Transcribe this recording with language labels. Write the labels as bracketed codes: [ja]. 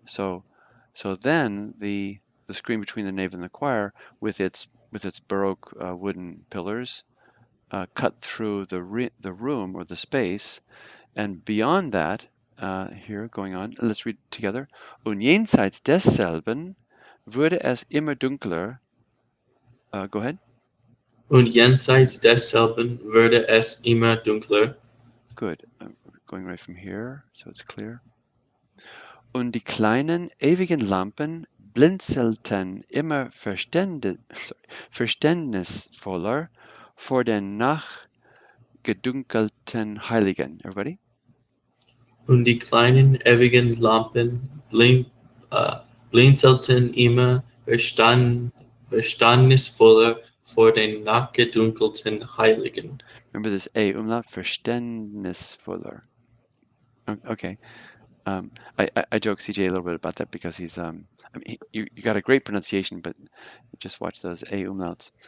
[en] So then the screen between the nave and the choir with its Baroque wooden pillars cut through the room or the space, and beyond that, here going on, let's read together. [de] Und jenseits desselben wurde es immer dunkler. [en] Go ahead. [de] Und jenseits desselben wurde es immer dunkler. [en] Good. Going right from here, so it's clear. [de] Und die kleinen ewigen Lampen blinzelten immer verständnisvoller vor den nachgedunkelten Heiligen. [en] Everybody? [de] Und die kleinen ewigen Lampen blinzelten immer verständnisvoller vor den nachgedunkelten Heiligen. [en] Remember this A umlaut, verständnisvoller. Okay. I joke CJ a little bit about that because he's you got a great pronunciation, but just watch those A umlauts.